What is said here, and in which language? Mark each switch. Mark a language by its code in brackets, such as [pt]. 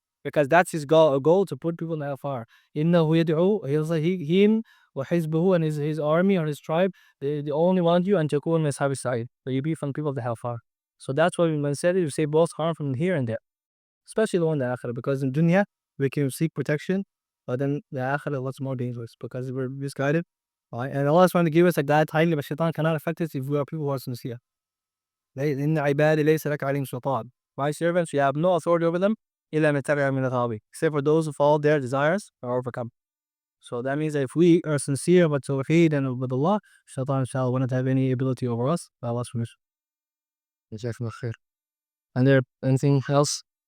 [en] Because that's his goal to put people in hellfire. [ar] إِنَّهُ يَدْعُو, [en] he'll say him, [ar] وَحِزْبُهُ, [en] and his army or his tribe, they only want you and takun min ashabi sa'id. So you be from people of the hellfire. So that's why when said it, you say both harm from here and there. Especially the one in the akhirah, because in dunya, we can seek protection, but then the akhirah is more dangerous because we're misguided. Right? And Allah is trying to give us a guide highly, but shaitan cannot affect us if we are people who are sincere. [ar] إن عبادي ليس لك عليهم سلطان. [en] My servants, you have no authority over them, [ar] إلا من تبع من الغاوي, [en] except for those who follow their desires are overcome. So that means that if we are sincere about Tawheed and with Allah, shaitan inshallah won't have any ability over us by Allah's permission. Jazakumullah khair. And there anything else?